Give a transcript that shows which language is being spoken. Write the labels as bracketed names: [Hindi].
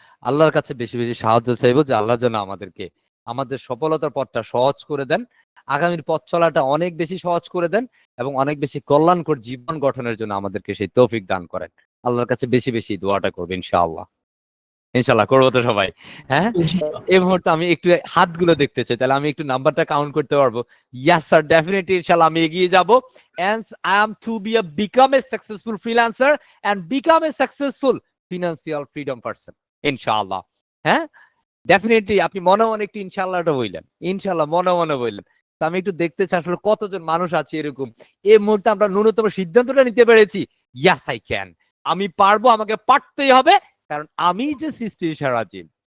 [Bangla] আল্লাহর কাছে বেশি বেশি সাহায্য চাইবো যে আল্লাহ যেন আমাদেরকে আমাদের সফলতার পথটা সহজ করে দেন, আগামীর পথ চলাটা অনেক বেশি সহজ করে দেন এবং অনেক বেশি কল্যাণকর জীবন গঠনের জন্য আমাদেরকে সেই তৌফিক দান করেন। আল্লাহর কাছে বেশি বেশি দোয়াটা করবো ইনশাআল্লাহ। ইনশাআল্লাহ করবো তো সবাই। হ্যাঁ, ইনশাআল্লাহ। এই মুহূর্তে আমি একটু হাতগুলো দেখতে চাই, তাহলে আমি একটু নাম্বারটা কাউন্ট করতে পারবো। ইয়াস স্যার, ডেফিনেটলি ইনশাআল্লাহ আমি এগিয়ে যাব। [English] And I am to be a become a successful freelancer and become a successful financial freedom person ইনশাআল্লাহ। [Bangla] হ্যাঁ, ডেফিনেটলি আপনি মনে মনে একটু ইনশাআল্লাহটা বললেন, ইনশাআল্লাহ মনে মনে বললেন। তো আমি একটু দেখতে চাই আসলে কতজন মানুষ আছে এরকম এই মুহূর্তে আমরা ন্যূনতম সিদ্ধান্তটা নিতে পেরেছি। [English] yes I can, [Bangla] আমি পারবো, আমাকে পারতেই হবে, কারণ আমি যে সৃষ্টির সেরা জীব।